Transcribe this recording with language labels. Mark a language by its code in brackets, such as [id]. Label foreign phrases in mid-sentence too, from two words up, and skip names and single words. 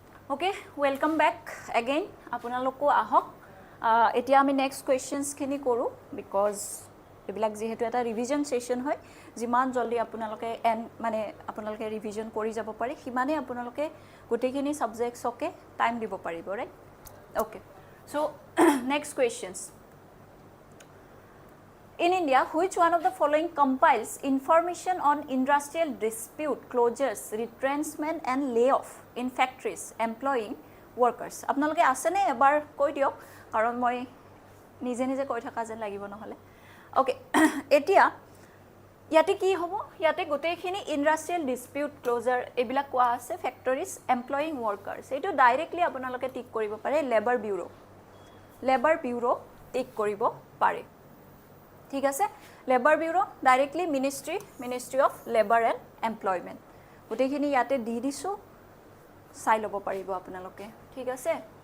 [en] okay welcome back again [as] আপোনালোকো আহক এতিয়া আমি নেক্সট কোৱেশ্চনছখিনি কৰোঁ বিকজ এইবিলাক যিহেতু এটা [en] revision session [as] হয় যিমান জলদি আপোনালোকে মানে আপোনালোকে ৰিভিজন কৰি যাব পাৰে সিমানে আপোনালোকে গোটেইখিনি সাবজেক্টছকে টাইম দিব পাৰিব [en] right okay so next questions In India, which one of the following compiles information on industrial dispute, closures, retrenchment and layoff in factories employing workers? [as] আপোনালোকে আছেনে এবাৰ কৈ দিয়ক কাৰণ মই নিজে নিজে কৈ থকা যেন লাগিব নহলে ওকে এতিয়া ইয়াতে কি হ'ব ইয়াতে গোটেইখিনি [en] industrial dispute closure [as] এইবিলাক কোৱা আছে [en] factories employing workers [as] এইটো ডাইৰেক্টলি আপোনালোকে টিক কৰিব পাৰে লেবাৰ বিউৰো টিক কৰিব পাৰে ঠিক আছে লেবাৰ বিউৰো ডাইৰেক্টলি মিনিষ্ট্ৰি অফ লেবাৰ এণ্ড এমপ্লয়মেণ্ট গোটেইখিনি ইয়াতে দি দিছোঁ চাই ল'ব পাৰিব আপোনালোকে ঠিক আছে